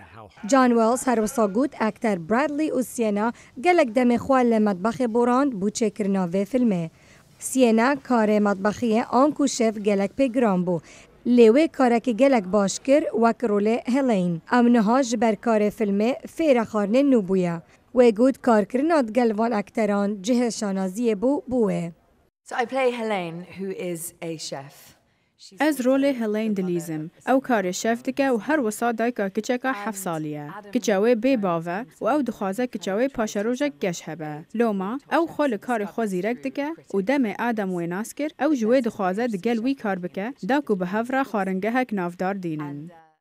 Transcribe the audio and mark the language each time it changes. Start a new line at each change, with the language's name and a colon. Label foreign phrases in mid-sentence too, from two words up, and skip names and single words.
Kurdish: جان ویلز هر وسا گوت اکتر برادلی و سینا گلک دم خوال لمطبخ براند بو چکرنا و فیلمه سینا کار مطبخیه آنکو شف گلک پیگرام بو لیوه کارک گلک باش کر وک رول هلین امنها جبر کار فیلمه فیر خارنه نوبویا و گود کار کرناد گلوان اکتران جه شانازی بوه.
English: So I play Helene, who is a chef.
Kurdish: از رول هلین دلیزم او کار شف دکه و هر وسا دایکا کچکا 7 سالیه کچاوی بی باوه و او دخوازه کچاوی پاشروجک گش هبه لوما او خول کار خوزیرک دکه و دم آدم و ناسکر او جوی دخوازه دگل وی کار بکه داکو به هفرا خارنگه هک نافدار دینن